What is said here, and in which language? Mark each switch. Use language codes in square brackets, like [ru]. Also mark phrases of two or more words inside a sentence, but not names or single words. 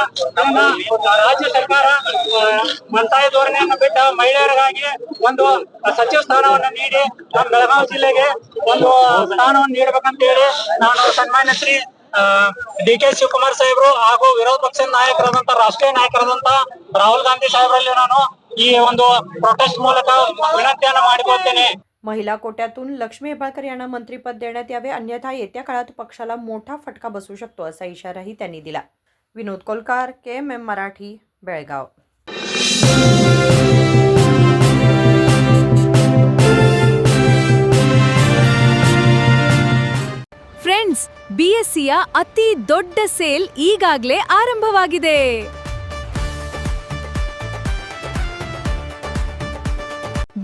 [kn] ರಾಜ್ಯ ಸರ್ಕಾರ ಮಲ್ತಾಯಿ ಧೋರಣೆಯನ್ನು ಬಿಟ್ಟ ಮಹಿಳೆಯರಿಗಾಗಿ ಒಂದು ಸಚಿವ ಸ್ಥಾನವನ್ನು ನೀಡಿ ನಮ್ಮ ಬೆಳಗಾವಿ ಜಿಲ್ಲೆಗೆ ಒಂದು ಸ್ಥಾನವನ್ನು ನೀಡಬೇಕಂತ ಹೇಳಿ ನಾನು ಸನ್ಮಾನ್ಯ ಶ್ರೀ ಡಿ.ಕೆ. ಶಿವಕುಮಾರ್ ಸಾಹೇಬರು ಹಾಗೂ ವಿರೋಧ ಪಕ್ಷದ ನಾಯಕರಾದಂತ ರಾಷ್ಟ್ರೀಯ ನಾಯಕರಾದಂತ ರಾಹುಲ್ ಗಾंधी साहेबांना ನಾನು ಈ ಒಂದು ಪ್ರೊಟೆಸ್ಟ್ ಮೂಲಕ ವಿನಂತಿಯನ್ನು ಮಾಡಿಕೊಳ್ಳುತ್ತೇನೆ। [mr] महिला कोट्यातून लक्ष्मी हेब्बाळकर यांना मंत्रिपद देण्यात यावे, अन्यथा येत्या काळात पक्षाला मोठा फटका बसू शकतो असा इशाराही त्यांनी दिला। विनोद कोलकार, KMM मराठी, बेळगाव। [kn] ಫ್ರೆಂಡ್ಸ್, BScಯ ಅತಿ ದೊಡ್ಡ ಸೇಲ್ ಈಗಾಗಲೇ ಆರಂಭವಾಗಿದೆ।